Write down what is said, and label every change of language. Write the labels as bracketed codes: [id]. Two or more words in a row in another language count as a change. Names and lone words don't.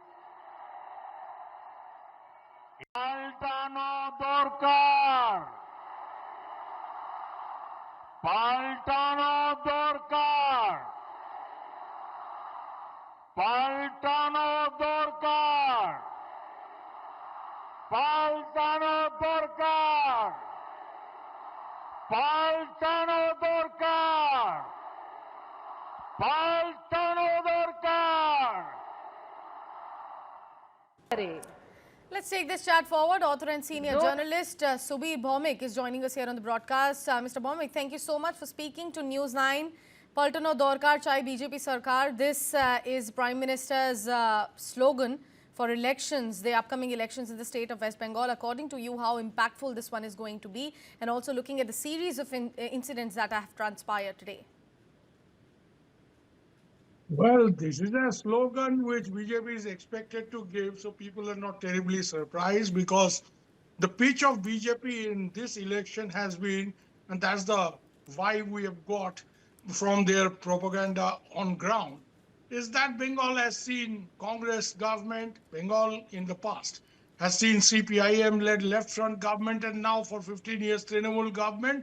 [bn] পালটানো দরকার, পালটানো দরকার, পালটানো দরকার, পালটানো দরকার, পালটানো দরকার, পালটানো দরকার. [en] Let's take this chat forward. Author and senior journalist Subir Bhaumik is joining us here on the broadcast. Mr. Bhaumik, thank you so much for speaking to News 9. [bn] পালটানো দরকার, বিজেপি সরকার. [en] This is Prime Minister's slogan for elections, the upcoming elections in the state of West Bengal. According to you, how impactful this one is going to be, and also looking at the series of incidents that have transpired today? Well, this is a slogan which BJP is expected to give, so people are not terribly surprised, because the pitch of BJP in this election has been, and that's the vibe we have got from their propaganda on ground, is that Bengal has seen Congress government, Bengal in the past has seen CPIM-led left front government, and now for 15 years Trinamool government.